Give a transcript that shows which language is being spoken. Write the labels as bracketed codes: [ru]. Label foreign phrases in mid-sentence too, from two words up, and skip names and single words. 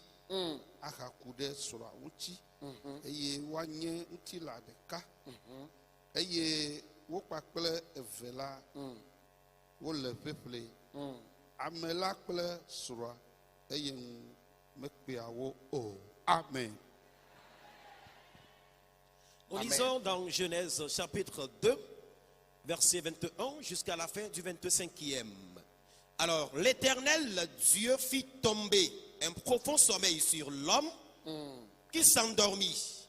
[ee] Ahaku ɖe srɔ̃a ŋuti. Eye woanye ŋutila ɖeka. Eye wo kpakple eve la wole ƒeƒle. Ame la kple srɔ̃a eye ŋu mekpea wo o. Amen. [fr] Nous lisons dans Genèse chapitre 2, verset 21 jusqu'à la fin du 25e. Alors, l'Éternel Dieu fit tomber un profond sommeil sur l'homme qui s'endormit.